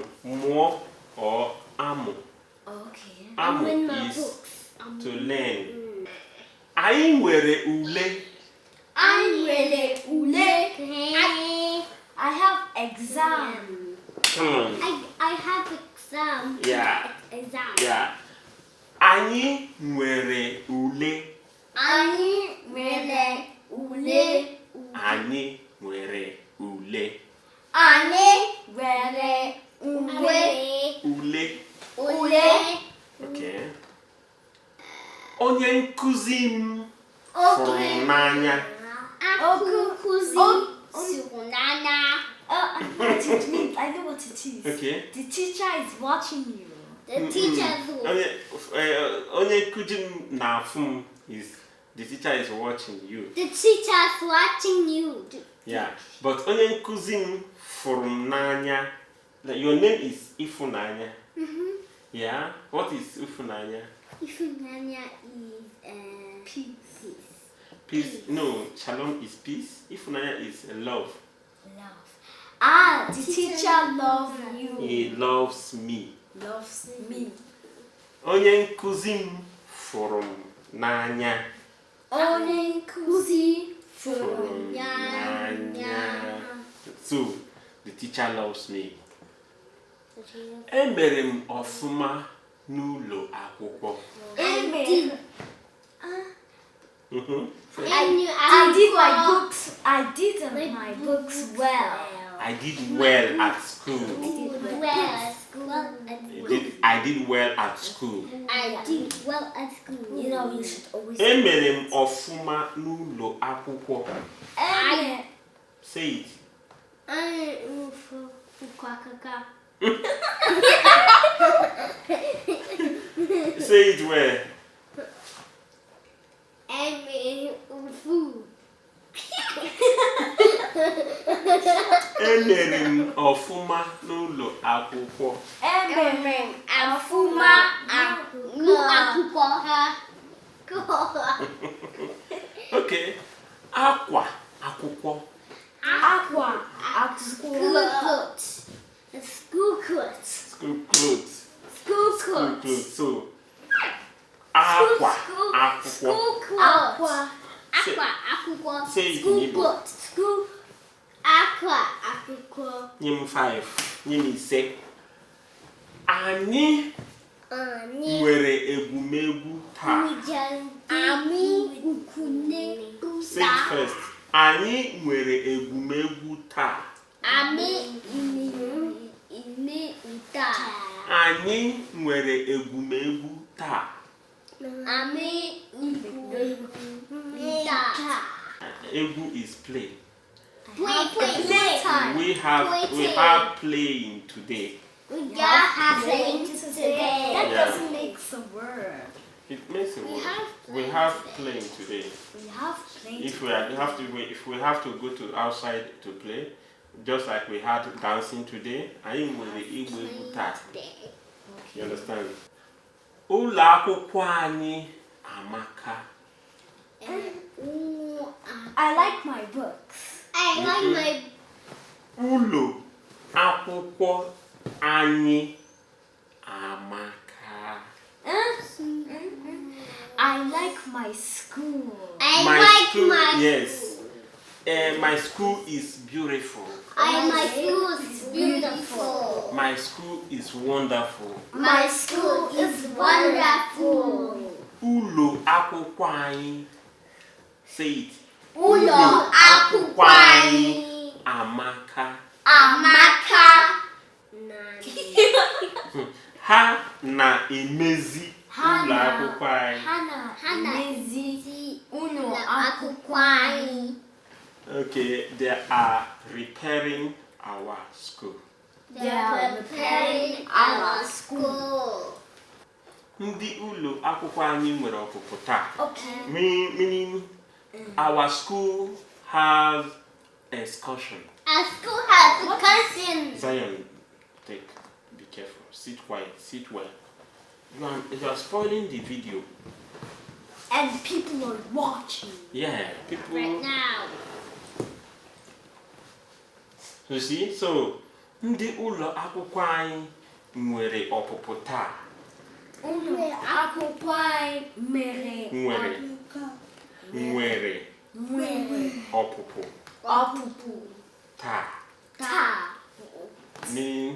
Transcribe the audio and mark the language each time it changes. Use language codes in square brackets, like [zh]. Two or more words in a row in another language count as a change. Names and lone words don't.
[en] More or amu. Okay. Amu is to learn. [ig] Anyị nwere ule. [en] I have exam. Come on. I have exam. Yeah. Exam. Yeah. [ig] Anyị nwere ule. Anyị nwere ule. Anyị nwere ule. Anyị nwere ule. Ule. Okay. Onye nkuzi m fụrụ m n'anya. [en] I know what it is. Okay. The teacher is watching you. [ig] Onye nkuzi m na-afụ m [en] is the teacher is watching you. The teacher is watching you. Yeah, but [ig] onye nkuzi m fụrụ m n'anya. [en] Your name is Ifunanya. Yeah. What is Ifunanya? Ifunanya is peace. Peace. No, shalom is peace. Ifunanya is love. The teacher loves you. He loves me. Loves me. [ig] Onye nkuzi m fụrụ m n'anya. Onye nkuzi fụrụ m n'anya. [en] So, the teacher loves me. [ig] Emere m ọfụma n'ụlọ akwụkwọ. [en] I did my books. I did my books well. I did well at school. I did well at school. You know, you should always. [ig] Emere m ọfụma n'ụlọ akwụkwọ. [en] Say it. Say it where? Food. [ig] Emere m ọfụma n'ụlọ akwụkwọ. [en] Okay. [ig] Akwa akwụkwọ. [en] School clothes. School clothes. So, [ig] akwa akwụkwọ. [en] Say it in Igbo. [ig] Nye m 5. Nye m 5. Anyị nwere egwumegwu taa. [en] Say it first. [ig] Anyị nwere egwumegwu taa. Anyị nwere egwumegwu taa. [en] Egwu is play. We have playing today. That doesn't make a word. It makes a word. We have playing today. If we have to go to outside to play, just like we had dancing today, I will the Igbo taa. You understand? [ig] Ụlọ akwụkwọ anyị amaka. [en] I like my books. Ụlọ akwụkwọ anyị amaka. I like my school. Yes. My school is beautiful. My school is beautiful. My school is wonderful. My school is wonderful. [ig] Ụlọ akwụkwọ anyị. [en] Say it. [ig] Ụlọ akwụkwọ anyị amaka. Ha na-emezi ụlọ akwụkwọ anyị. [en] Okay, they are repairing our school. Ndị ụlọ akwụkwọ anyị nwere ọpụpụ taa. Meaning our school has excursion. Our school has excursion. Zion, be careful. Sit quiet. Sit well. You are spoiling the video. And people are watching. Yeah, people. Right now. You see, so [ig] ndị ụlọ akwụkwọ anyị nwere ọpụpụ taa. Ụlọ akwụkwọ anyị nwere ọpụpụ taa. [en] Meaning,